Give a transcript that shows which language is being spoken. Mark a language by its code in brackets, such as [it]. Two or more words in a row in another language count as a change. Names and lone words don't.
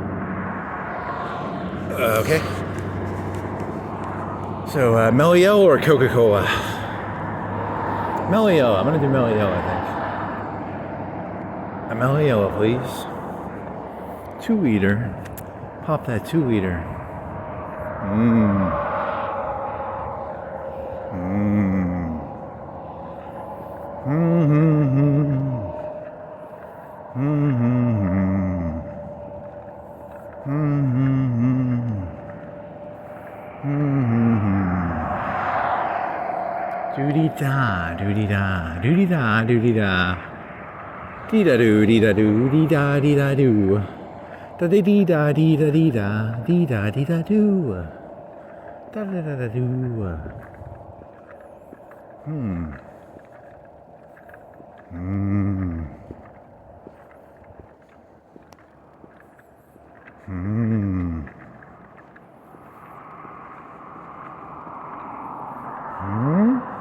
[en] Okay. So, Mellow Yellow or Coca-Cola? Mellow Yellow. I'm gonna do Mellow Yellow, I think. A Mellow Yellow, please. 2 liter. Pop that 2 liter. Mmm. Mmm. Mm-hmm. Mm-hmm. Mm-hmm. Mm-hmm. Doody-da, doody-da, doody-da, doody-da. Dee-da-doo, dee-da-doo, dee-da, dee-da-doo. Da-dee-dee-da, dee-da-dee-da, dee-da, dee-da-doo. Da-da-da-da-doo. Hmm. Hmm. Hmm. Hmm.